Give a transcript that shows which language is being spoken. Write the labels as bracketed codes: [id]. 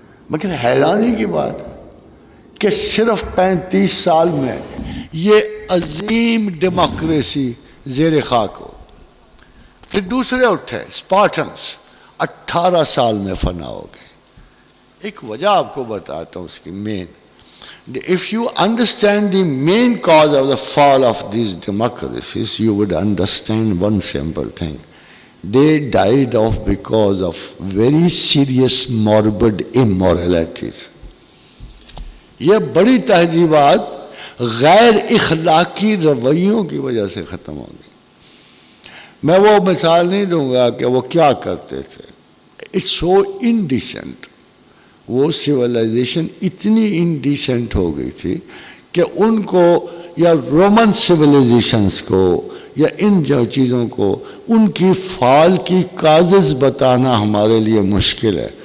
[ur] مگر حیرانی کی بات ہے کہ صرف 35 سال میں یہ عظیم ڈیموکریسی زیر خاک ہو. پھر دوسرے اٹھے اسپارٹنس، 18 سال میں فنا ہو گئے. ایک وجہ آپ کو بتاتا ہوں اس کی مین. [en] If you understand the main cause of the fall of these democracies, you would understand one simple thing. They died off because of very serious morbid immoralities. [ur] یہ بڑی تہذیبات غیر اخلاقی رویوں کی وجہ سے ختم ہو گئی. میں وہ مثال نہیں دوں گا کہ وہ کیا کرتے تھے. [en] It's so indecent. [ur] وہ سویلائزیشن اتنی انڈیسنٹ ہو گئی تھی کہ ان کو یا رومن سویلائزیشنس کو یا ان جو چیزوں کو ان کی فال کی کازز بتانا ہمارے لیے مشکل ہے.